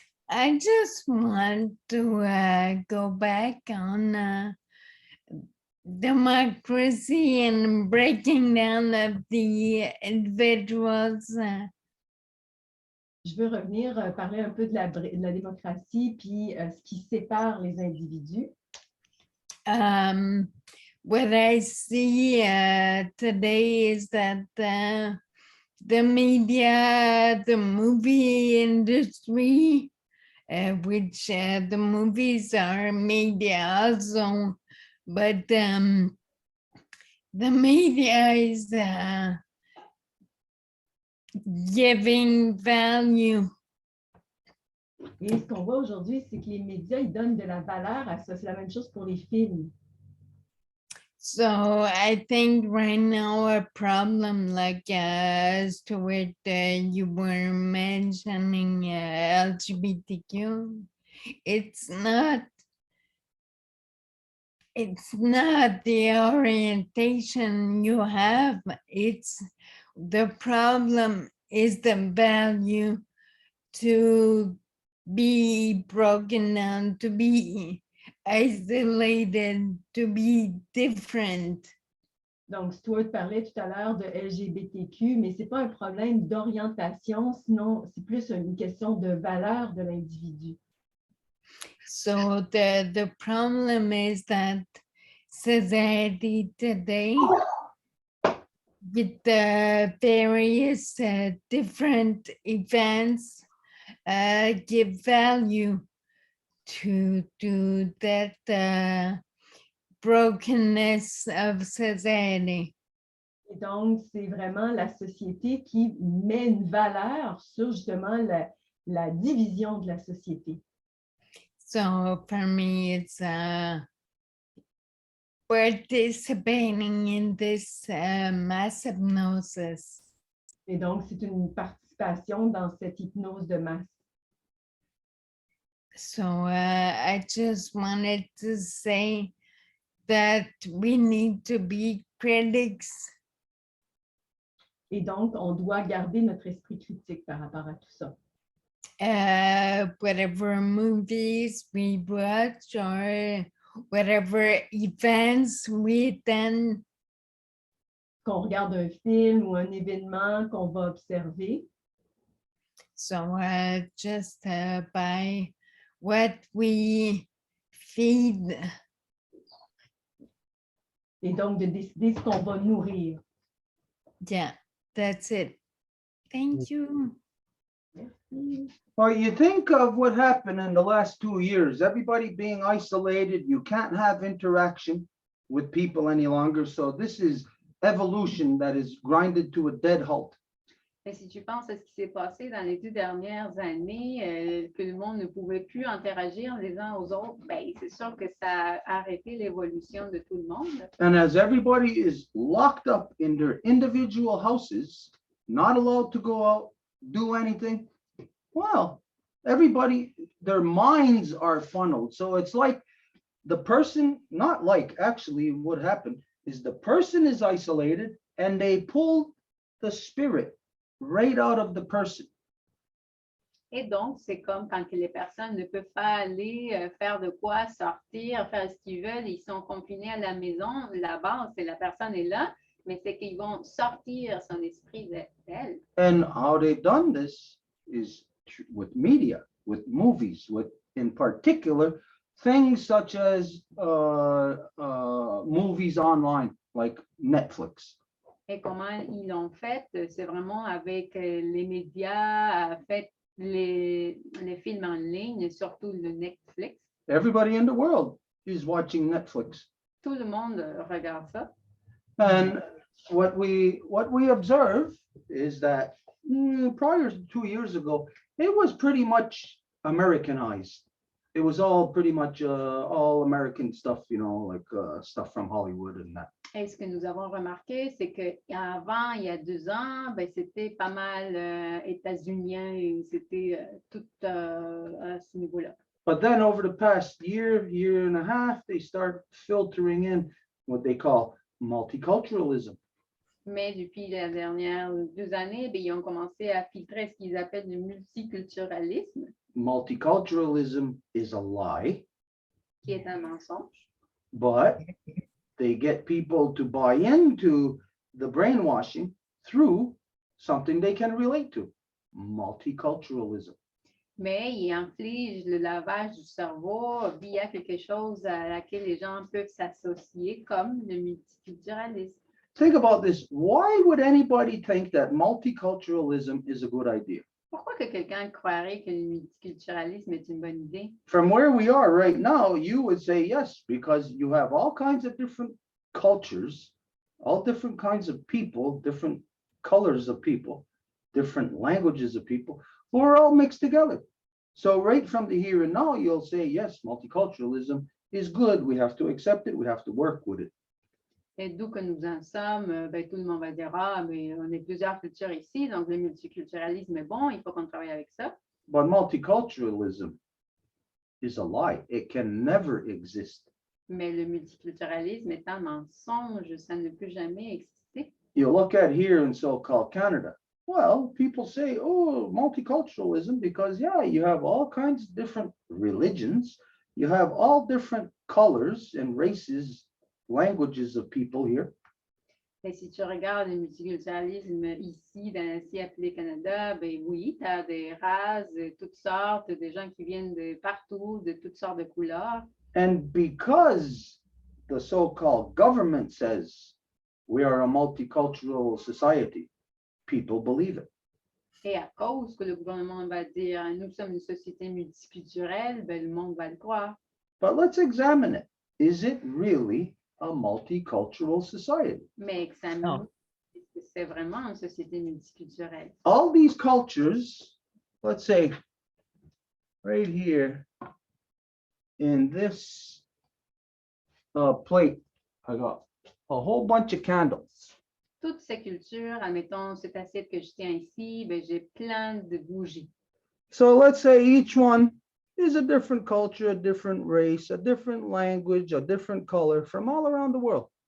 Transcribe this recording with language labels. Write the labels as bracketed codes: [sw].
[en] I just want to go back on democracy and breaking down of the individuals. [fr] Je veux revenir parler un peu de la démocratie puis ce qui sépare les individus. [en] what I see today is that the media, the movie industry, which the movies are media also, but the media is giving value. [fr] Et ce qu'on voit aujourd'hui, c'est que les médias, ils donnent de la valeur à ça. C'est la même chose pour les films. [en] So I think right now a problem like Stuart, you were mentioning LGBTQ, it's not the orientation you have, it's the problem is the value to be broken down, to be isolated, to be different. [fr] Donc, Stuart parlait tout à l'heure de LGBTQ, mais ce n'est pas un problème d'orientation, sinon c'est plus une question de valeur de l'individu. [en] So the problem is that society today, with the various different events, give value to that brokenness of society. [fr] Et donc, c'est vraiment la société qui met une valeur sur justement la division de la société. [en] So for me, it's participating in this mass hypnosis. [fr] Et donc, c'est une participation dans cette hypnose de masse. [en] So I just wanted to say that we need to be critics. [fr] Et donc, on doit garder notre esprit critique par rapport à tout ça. [en] Whatever movies we watch or whatever events we attend. [fr] Qu'on regarde un film ou un événement qu'on va observer. [en] So just by what we feed. [fr] Et donc, de décider ce qu'on va nourrir. [en] Yeah, that's it. Thank you. [fr] Merci. [en] Well, you think of what happened in the last 2 years, everybody being isolated, you can't have interaction with people any longer. So this is evolution that is grinded to a dead halt. [fr] Mais si tu penses à ce qui s'est passé dans les 2 dernières années, que le monde ne pouvait plus interagir les uns aux autres, ben, c'est sûr que ça a arrêté l'évolution de tout le monde. [en] And as everybody is locked up in their individual houses, not allowed to go out, do anything, well, everybody, their minds are funneled. So it's like the person, not like actually what happened is the person is isolated and they pull the spirit right out of the person. [fr] Et donc, c'est comme quand les personnes ne peuvent pas aller faire de quoi, sortir, faire ce qu'ils veulent, ils sont confinés à la maison. La base, c'est la personne est là, mais c'est qu'ils vont sortir son esprit d'elle. [en] And how they've done this is with media, with movies, with in particular things such as movies online like Netflix. [fr] Et comment ils l'ont fait, c'est vraiment avec les médias, fait les films en ligne, surtout le Netflix. [en] Everybody in the world is watching Netflix. [fr] Tout le monde regarde ça. [en] And what we observe is that prior to 2 years ago, it was pretty much Americanized. It was all pretty much all American stuff, you know, like stuff from Hollywood and that. [fr] Et ce que nous avons remarqué, c'est qu'avant, il y a 2 ans, ben, c'était pas mal états-unien et c'était tout à ce niveau-là. [en] But then over the past year and a half, they start filtering in what they call multiculturalism. [fr] Mais depuis les dernières 2 années, ben, ils ont commencé à filtrer ce qu'ils appellent le multiculturalisme, [en] Multiculturalism is a lie, [fr] qui est un mensonge. [en] but they get people to buy into the brainwashing through something they can relate to, multiculturalism. [fr] Mais il inflige le lavage du cerveau via quelque chose à laquelle les gens peuvent s'associer, comme le multiculturalisme. [en] Think about this. Why would anybody think that multiculturalism is a good idea? [fr] Pourquoi que quelqu'un croirait que le multiculturalisme est une bonne idée? [en] From where we are right now, you would say yes, because you have all kinds of different cultures, all different kinds of people, different colors of people, different languages of people, who are all mixed together. So right from the here and now, you'll say, yes, multiculturalism is good. We have to accept it. We have to work with it. [fr] Et d'où que nous en sommes, ben, tout le monde va dire, ah, mais on est plusieurs cultures ici, donc le multiculturalisme est bon, il faut qu'on travaille avec ça. [en] But multiculturalism is a lie. It can never exist. [fr] Mais le multiculturalisme est un mensonge, ça ne peut jamais exister. [en] You look at here in so-called Canada. Well, people say, oh, multiculturalism, because yeah, you have all kinds of different religions. You have all different colors and races, languages of people here. [fr] Et si tu regardes le multiculturalisme ici, dans ainsi appelé Canada, ben oui, tu as des races de toutes sortes, des gens qui viennent de partout, de toutes sortes de couleurs. [en] And because the so-called government says we are a multicultural society, people believe it. [fr] Et à cause que le gouvernement va dire, nous sommes une société multiculturelle, ben le monde va le croire. [en] But let's examine it. Is it really a multicultural society? [fr] Mais examinons, est-ce que c'est vraiment une société multiculturelle? [en] All these cultures, let's say right here in this plate, I got a whole bunch of candles. [fr] Toutes ces cultures, admettons cette assiette que je tiens ici, ben, j'ai plein de bougies. [en] So let's say each one is a different culture, a different race, a different language, a different color from all around the world.